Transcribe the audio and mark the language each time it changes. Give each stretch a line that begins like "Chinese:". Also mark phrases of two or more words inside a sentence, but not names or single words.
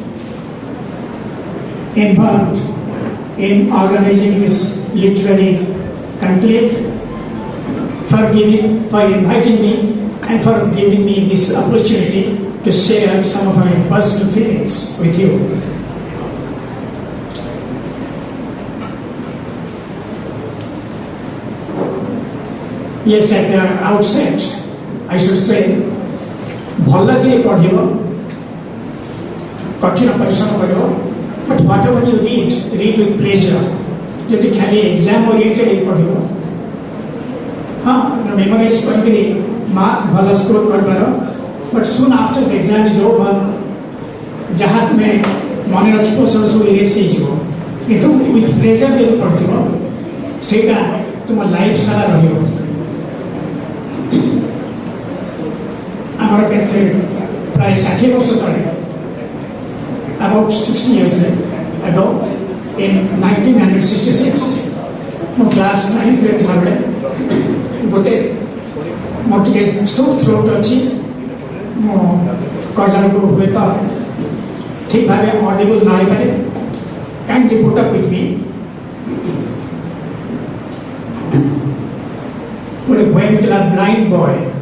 English: involved in organizing this literary conclave, for inviting me and for giving me this opportunity to share some of my personal feelings with you. Yes, at the outset, I should say,
Odia: ଭଲ କି ପଢ଼ିବ, କଠିନ ପରିଶ୍ରମ କରିବ,
English: but whatever you read with pleasure.
Odia: ଯଦି ଖାଲି
English: exam oriented
Odia: ହେଇ ପଢ଼ିବ, ହଁ ମେମୋରାଇଜ୍ କରିକିରି ମାର୍କ ଭଲ ସ୍କୋର କରିପାର,
English: but soon after the exam is over,
Odia: ଯାହା ତୁମେ ମନେ ରଖିବ ସବୁ ଇରେଜ୍ ହେଇଯିବ. କିନ୍ତୁ
English: with pleasure
Odia: ଯଦି ପଢ଼ିଥିବ ସେଇଟା ତୁମ ଲାଇଫ୍ ସାରା ରହିବ. ଆମର କେତେ ପ୍ରାୟ 60 ବର୍ଷ ତଳେ,
English: about 60 years ago, in 1966,
Odia: ମୁଁ କ୍ଲାସ୍ 9ରେ ଥିଲାବେଳେ ଗୋଟେ ମୋର ଟିକେ
English: sore throat
Odia: ଅଛି, ମୁଁ କହିଲା ବେଳକୁ ହୁଏତ ଠିକ୍ ଭାବେ ଅଡିବୁଲ୍ ନ ହେଇପାରେ. କାହିଁକି
English: put up with me.
Odia: ଗୋଟେ ପୋଏମ୍ ଥିଲା ବ୍ଲାଇଣ୍ଡ ବୟ.